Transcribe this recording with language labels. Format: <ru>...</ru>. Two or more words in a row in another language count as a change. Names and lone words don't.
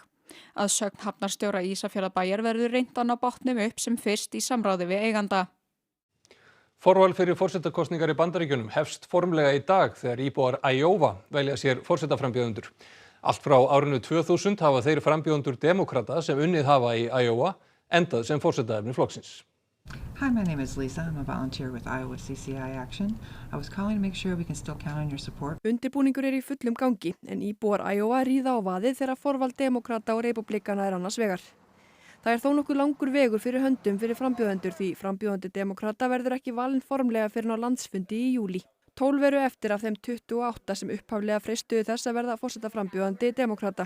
<is>Að sögn hafnarstjóra Ísafjarðarbæjar verður reynt að ná bátnum upp sem fyrst í samráði við eiganda. Forval fyrir forsetakosningar í Bandaríkjunum hefst formlega í dag þegar íbúar Iowa velja sér forsetaframbjóðendur. Allt frá árinu 2000 hafa þeir frambjóðendur demókrata sem unnið hafa í Iowa endað sem forsetaefni flokksins.</is> <en>Hi, my name is Lisa. I'm a volunteer with Iowa CCI Action. I was calling to make sure we can still count on your support.</en> <is>Undirbúningur er í fullum gangi en íbúar Iowa ríða á vaðið þegar forval demókrata og repúblikana er annars vegar. Það er þó nokkuð langur vegur fyrir höndum fyrir frambjóðendur því frambjóðandi demókrata verður ekki valinn formlega fyrir á landsfundi í júlí. 12 eru eftir af þeim 28 sem upphaflega freistuðu þess að verða forsetaframbjóðandi demókrata.</is>